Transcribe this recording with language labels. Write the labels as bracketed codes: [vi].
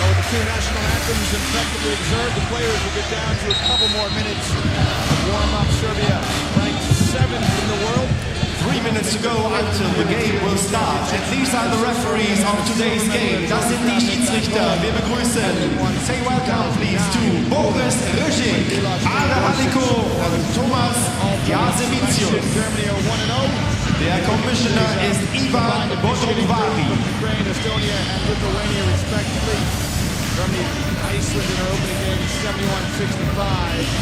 [en] Two national anthems effectively observed. The players will get down to a couple more minutes of warm-up. Serbia ranked 7th in the world. 3 minutes to go until the game will start. And these are the referees of today's game. [de] Das sind die Schiedsrichter. Wir begrüßen. [en] Say welcome please to Boris Rüschig, Ale Haliko und Thomas Jasewicius. Germany are 1-0. [de] Der Commissioner ist Ivan Bodrovari. [en] Ukraine, Estonia, and Lithuania respectively. Germany, Iceland in their opening game, 71-65.